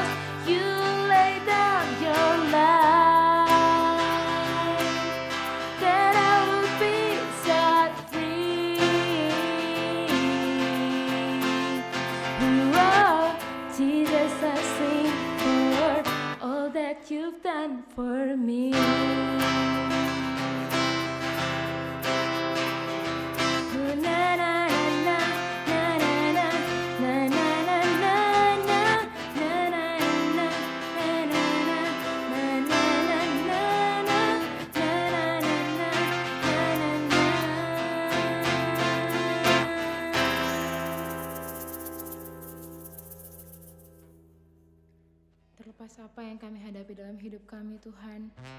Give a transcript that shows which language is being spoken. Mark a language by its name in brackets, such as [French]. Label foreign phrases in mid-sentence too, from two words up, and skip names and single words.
[English] You lay down your life, that I will be set free. Oh, Jesus, I sing for all that you've done for me. Oh, na na na na na na na na na na na na na na na na [Indonesian] Terlepas apa yang kami hadapi dalam hidup kami, Tuhan,